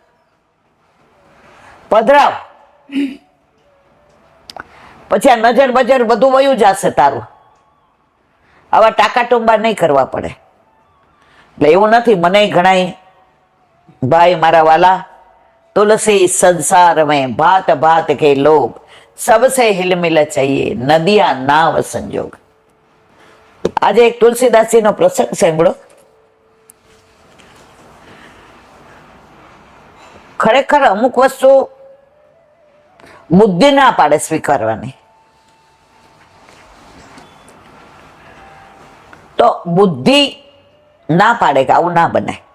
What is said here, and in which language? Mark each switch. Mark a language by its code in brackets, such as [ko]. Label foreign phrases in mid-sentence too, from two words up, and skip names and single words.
[gu] પધરાવ પછી આ નજર બજર બધું વયું જશે તારું. આવા ટાકા ટુંબા નહીં કરવા પડે. એટલે એવું નથી, મને ઘણા ભાઈ મારા વાલા [hi] तुलसी संसार में भात भात के लोग, सबसे हिलमिल चाहिए नदिया नाव संजोग. [gu] આજે એક તુલસીદાસજીનો પ્રસંગ સાંભળો. ખરેખર અમુક વસ્તુ બુદ્ધિ ના પાડે સ્વીકારવાની, તો બુદ્ધિ ના પાડે કે આવું ના બને.